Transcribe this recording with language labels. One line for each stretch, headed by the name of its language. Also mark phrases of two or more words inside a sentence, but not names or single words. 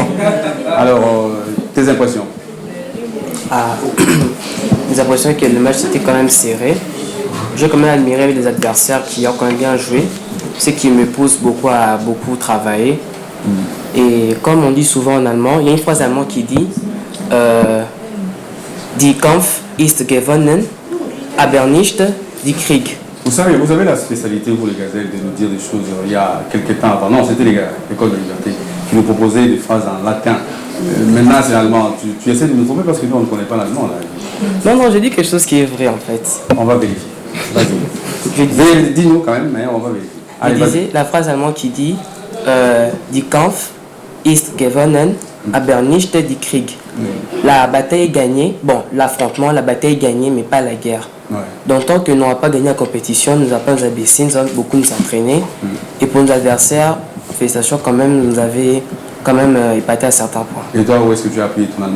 French: Alors, tes impressions? J'ai l'impression que le match était quand même serré. J'ai quand même admiré les adversaires qui ont quand même bien joué, ce qui me pousse beaucoup à beaucoup travailler. Et comme on dit souvent en allemand, il y a une phrase allemande qui dit
German: Die Kampf ist gewonnen, aber nicht die Krieg.
French: Vous avez la spécialité pour les gazelles de nous dire des choses il y a quelques temps avant. Non, c'était l'école de liberté qui nous proposait des phrases en latin. Maintenant, c'est l'allemand. Tu essaies de nous tromper parce que nous, on ne connaît pas l'allemand. Non, j'ai dit quelque chose qui est vrai en fait. On va vérifier. Vas-y. Dis-nous quand même, mais on va vérifier. Je disais la phrase allemande qui dit
German: Die Kampf ist gewonnen, aber nicht die Krieg.
French: La bataille est gagnée, bon, l'affrontement, la bataille est gagnée, mais pas la guerre. Ouais. Donc, tant que nous n'avons pas gagné la compétition, nous n'avons pas nous abaissé, nous avons beaucoup nous entraîner. Et pour nos adversaires, félicitations quand même, nous avez quand même épaté à certains points. Et toi, où est-ce que tu as appris ton allemand?